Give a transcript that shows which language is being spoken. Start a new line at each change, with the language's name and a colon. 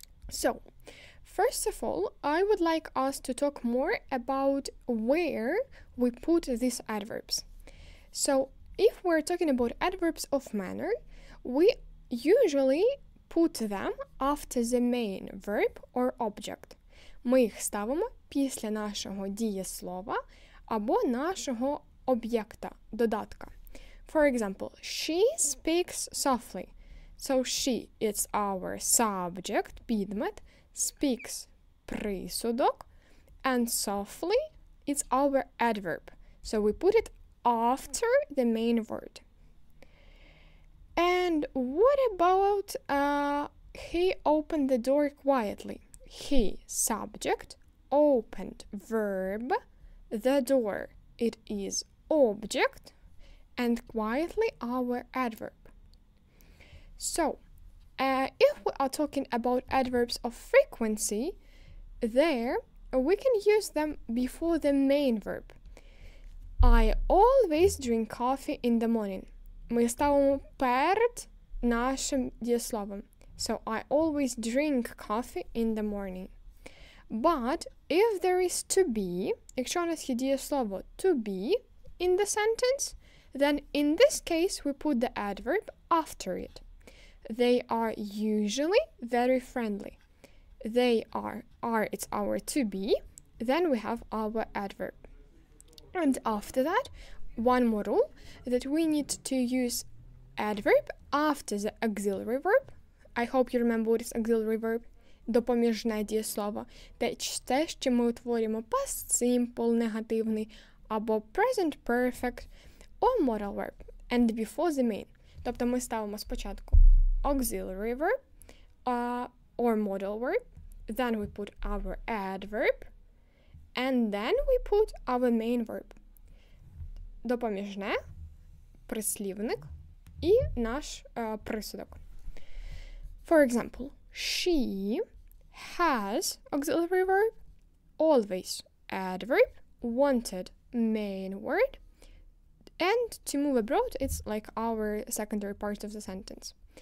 English: So, first of all, I would like us to talk more about where we put these adverbs. So, if we're talking about adverbs of manner, we usually put them after the main verb or object.
Ukrainian: Ми їх ставимо після нашого дієслова або нашого об'єкта, додатка.
English: For example, she speaks softly. So she is our subject, підмет, speaks присудок, and softly is our adverb. So we put it after the main word. And what about he opened the door quietly? He, subject, opened, verb, the door, it is object, and quietly our adverb. So, if we are talking about adverbs of frequency, there we can use them before the main verb. I always drink coffee in the morning.
Ukrainian: Ми ставимо перед нашим дієсловом.
English: So, I always drink coffee in the morning. But, if there is to be,
Ukrainian: якщо у нас є дієслово
English: to be in the sentence, then in this case we put the adverb after it. They are usually very friendly. They are it's our to be. Then we have our adverb. And after that, one more rule, that we need to use adverb after the auxiliary verb. I hope you remember what is auxiliary verb.
Ukrainian: Допоміжне дієслово. Те, що ми утворюємо
English: past simple,
Ukrainian: негативний, або
English: present perfect, or modal verb. And before the main.
Ukrainian: Тобто ми ставимо спочатку
English: auxiliary verb, or modal verb, then we put our adverb, and then we put our main verb.
Ukrainian: Допоміжне, прислівник і наш присудок.
English: For example, she has auxiliary verb, always adverb, wanted main word, and to move abroad, it's like our secondary part of the sentence.